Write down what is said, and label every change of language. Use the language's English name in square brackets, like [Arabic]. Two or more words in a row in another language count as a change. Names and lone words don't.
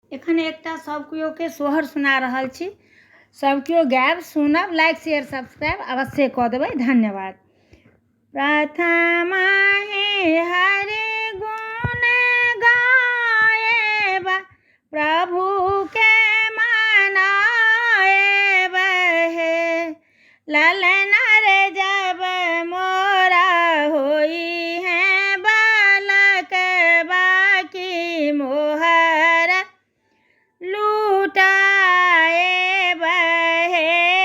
[Maithili] एखन एकटा सब केओ के सोहर सुना रहल छी। सब केओ गायब सुनब, [English] like share subscribe [Maithili] अवश्य कऽ देबै। धन्यवाद। प्रथम हरि गुण गायब, प्रभु के मनाएब हे। ललन रे जब मोरा होई है बालक बाकी मोहर लूटाएब हे।